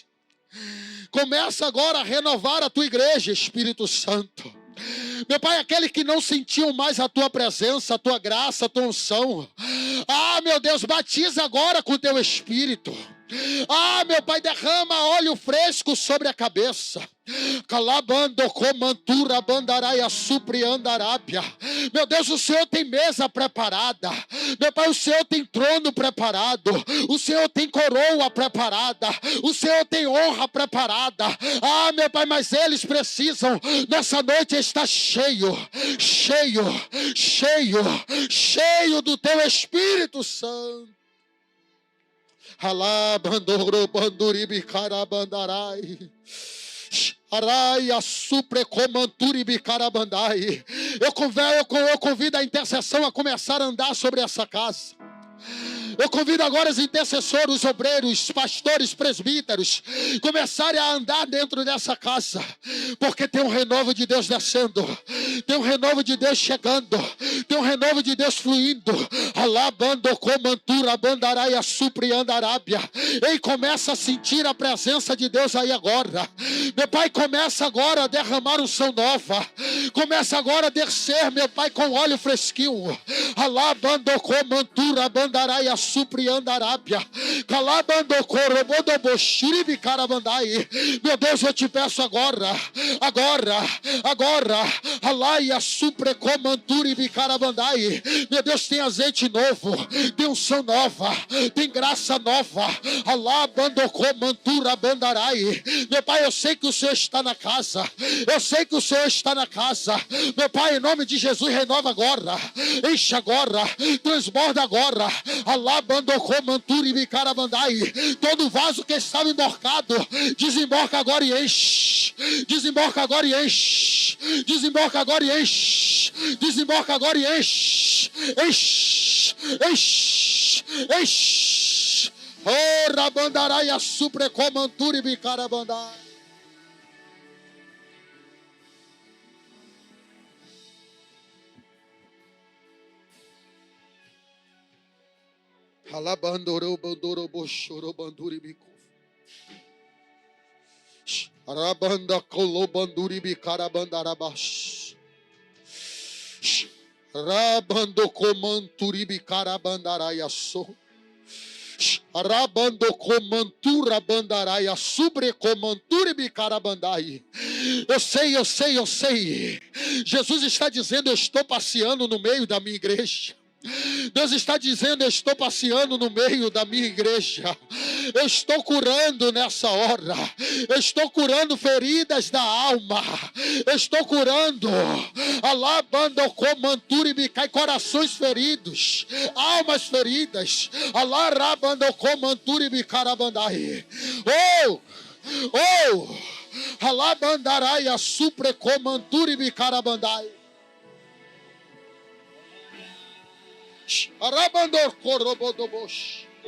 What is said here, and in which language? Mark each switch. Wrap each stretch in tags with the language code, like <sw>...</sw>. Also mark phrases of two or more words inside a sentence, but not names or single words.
<pt>Começa agora a renovar a tua igreja, Espírito Santo. Meu Pai, aquele que não sentiu mais a tua presença, a tua graça, a tua unção, Ah, meu Deus, batiza agora com o teu Espírito. Ah, meu Pai, derrama óleo fresco sobre a cabeça. Calabando comantura bandaraia supriandarábia. Meu Deus, o Senhor tem mesa preparada. Meu Pai, o Senhor tem trono preparado. O Senhor tem coroa preparada. O Senhor tem honra preparada. Ah, meu Pai, mas eles precisam nessa noite estar cheio do teu Espírito Santo. Alá, bandoro, banduribi, carabandarai. Araia, suprecomanturi, bicarabandai. Eu convido a intercessão a começar a andar sobre essa casa. Eu convido agora os intercessores, os obreiros, pastores, presbíteros, começarem a andar dentro dessa casa, porque tem um renovo de Deus descendo, tem um renovo de Deus chegando, tem um renovo de Deus fluindo. Alabando comantura, bandaraia, supriandarábia. Ei, começa a sentir a presença de Deus aí agora. Meu Pai, começa agora a derramar unção nova. Começa agora a descer, meu Pai, com óleo fresquinho. Alabando comantura, bandaraia, supriandarábia. Calabando corobodoboshiribi carabandai. Meu Deus, eu te peço agora. Alaia suprecomanturi bicarabandai. Meu Deus, tem azeite novo, tem unção nova, tem graça nova. Alabando comantura bandarai. Meu Pai, eu sei que o Senhor está na casa. Eu sei que o Senhor está na casa. Meu Pai, em nome de Jesus, renova agora. Enche agora, transborda agora. Alabando comanturi bicarabandai. Todo vaso que estava emborcado, desemborca agora e enche. Desemborca agora e enche. Desemborca agora e enche. Desemborca agora e enche. Enche. Enche. Enche. Oh, rabandaraia suprecomanturi bicarabandai. Alabandoro bandoro boshoro banduri bico. Arabanda colobanduri bicarabandarabash. Rabando comanturi bicarabandaraia so. Arabando comantura bandaraia sobre comanturi bicarabandai. Eu sei. Jesus está dizendo: eu estou passeando no meio da minha igreja. Deus está dizendo: eu estou passeando no meio da minha igreja. Eu estou curando nessa hora. Eu estou curando feridas da alma. Eu estou curando alabando comanturi bicai, corações feridos, almas feridas. Alarabando comanturi bicarabandai. Alabandaraia suprecomanturi bicarabandai. Arabandor corobodobosh.</pt>